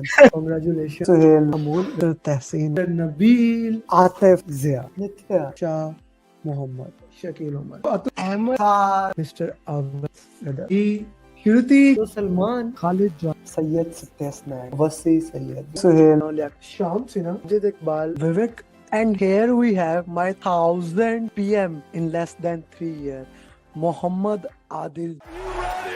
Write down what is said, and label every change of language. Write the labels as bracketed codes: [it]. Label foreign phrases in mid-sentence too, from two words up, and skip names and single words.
[en] Congratulations, Suhail, Amul, Tehseen, Nabil, Atif, Zia, Nithya, Shah, Muhammad, Shakil Umar, Atul Ahmed, Mr. Awad, Shruti, Salman, Khalid John, Sayyid Satyasnaik, Wasi Sayyid, Suhail, Sham Sinha, Jid Iqbal, Vivek. And here we have my 1000 PM in less than 3 years, Muhammad Adil.